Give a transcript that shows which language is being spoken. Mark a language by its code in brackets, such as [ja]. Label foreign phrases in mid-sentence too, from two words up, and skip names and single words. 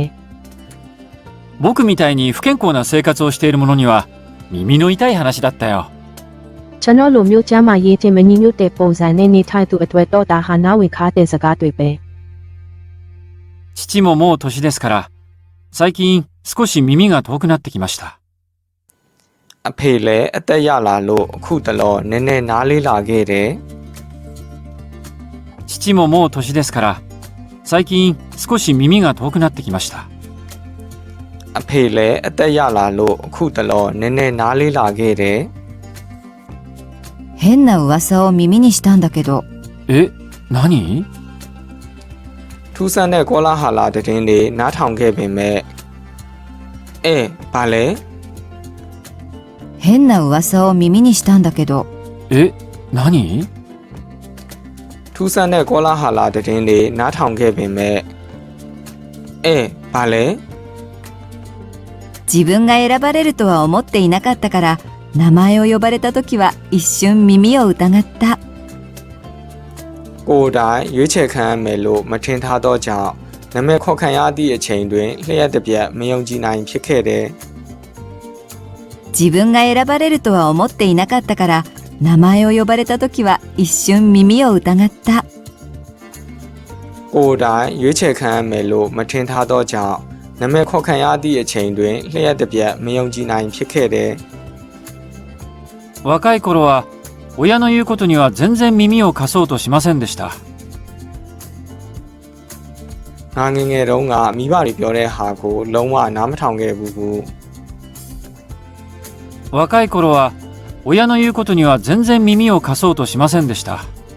[ja] 僕みたいに不健康な生活をしている者には耳の痛い話だったよ。 [my] ကျွန်တော်လိုမျိုးကျမ်းမာရေးခြင်းမညီညွတ်တဲ့ပုံစံနဲ့နေထိုင်သူအတွက်တော့ဒါဟာနားဝင်ခါတဲ့စကားတွေပဲ [ja] 父ももう年ですから最近少し耳が遠くなってきました。 [my] အဖေလည်းအသက်ရလာလို့အခုတလောနည်းနည်းနားလေးလာခဲ့တယ် [ja] 父ももう年ですから最近少し耳が遠くなってきました。 [my] အဖေလည်းအသက်ရလာလို့အခုတလောနည်းနည်းနားလေးလာခဲ့တယ် [ja] 変な噂を耳にしたんだけど。え、何？ [my] ထူးဆန်းတဲ့ကောလာဟာလာတဲ့တင်းတွေနားထောင်ခဲ့ပေမဲ့ဘာလဲ [ja] 変な噂を耳にしたんだけど。え、何？ [my] ထူးဆန်းတဲ့ကောလာဟာလာတဲ့တင်းတွေနားထောင်ခဲ့ပေမဲ့ဘာလဲ [ja] 自分が選ばれるとは思っていなかったから名前を呼ばれた時は一瞬耳を疑った。 [my] ကိုယ်တိုင်ရွေးချယ်ခံရမယ်လို့မထင်ထားတော့ကြောင့်နာမည်ခေါ်ခံရသည့်အချိန်တွင်လျှက်တစ်ပြက်မယုံကြည်နိုင်ဖြစ်ခဲ့တယ် [ja] 自分が選ばれるとは思っていなかったから名前を呼ばれた時は一瞬耳を疑った。 [my] ကိုယ်တိုင်ရွေးချယ်ခံရမယ်လို့မထင်ထားသောကြောင့်နာမည်ခေါ်ခံရသည့်အချိန်တွင်လျှက်တစ်ပြက်မယုံကြည်နိုင်ဖြစ်ခဲ့တယ် [ja] 若い頃は親の言うことには全然耳を貸そうとしませんでした。 [my] ငါငယ်ငယ်တုန်းကမိဘတွေပြောတဲ့ဟာကိုလုံးဝနားမထောင်ခဲ့ဘူးဘူး [ja] 若い頃は親の言うことには全然耳を貸そうとしませんでした。